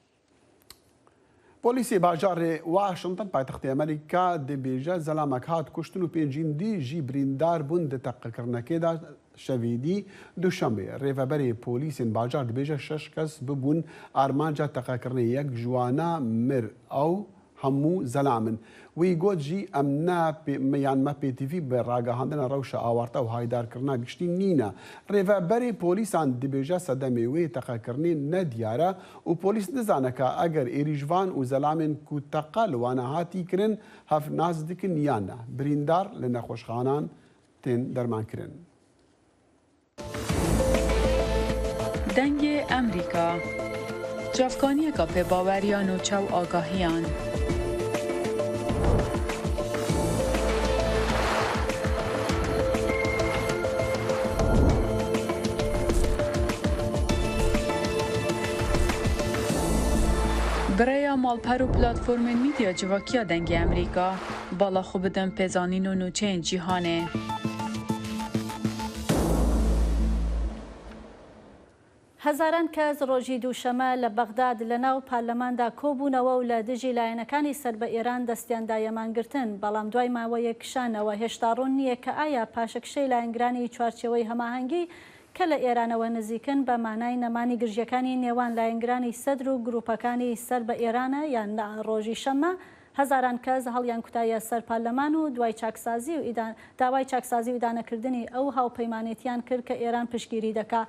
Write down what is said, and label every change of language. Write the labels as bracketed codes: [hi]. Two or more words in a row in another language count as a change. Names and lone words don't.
[ku] پۆلیسی باژارێ واشنگتن پایتەختی ئەمریکا دەبێژە زەلامەک هات کوشتن و پێنجیندی ژی بریندار بوون دە تەقەکردنەکەیدا شەویدی دووشەمبێ ڕێڤەبەری پۆلیسین باژار دەبێژە 6 کەس ببوون ئارمانجا تەقەکردنی یەک جوانە مر ئەو هەموو زەلامن. وی گوت جی ئەمە پێتیڤی بە ڕاگەهاندنە ڕەوشە ئاوارتە و هایدارکردنا گشتی نینە. ڕێڤەبەری پۆلیسان دەبێژە سەدەمێ وێ تەقەکردنی نەدیارە و پۆلیس نزانەکە ئەگەر ئێریژوان و زەلامên ku teqa li wan hatî kirin hev nas dikin yan ne. Birîndar li nexweşxanan tên dermankirin. Dengê Emrîka Cavkaniyeka pêbaweriyan û çaw agahiyan. برaya malper û platformên mîdya civakiya dengê Emrîka bala xwe bidin pêzanîn û nûçeyên cîhanê. [ckb] هەزاران کەس ڕۆژی دووشەمە لە بەغداد لە ناو پارلەماندا کۆبوونەوە و لە دژی لایەنەکانی سەر بە ئێران دەستیاندا یەمانگرتن بەڵام دوای ماوەیە کشانەوە هێشتا ڕوون نییە کە ئایا پاشەکشەی لایەنگرانی چوارچێوەی هەماهەنگی کە لە ئێرانەوە نزیکن بە مانای نەمانی گرژیەکانی نێوان لایەنگرانی سەدر و گروپەکانی سەر بە ئێرانە یان ڕۆژی شەمە هەزاران کەس هەڵیان کوتایە سەر پارلەمان و دوای چاکسازی و داوای چاکسازی و دانەکردنی ئەو هاوپەیمانێتیان کرد کە ئێران پشتگیری دەکات.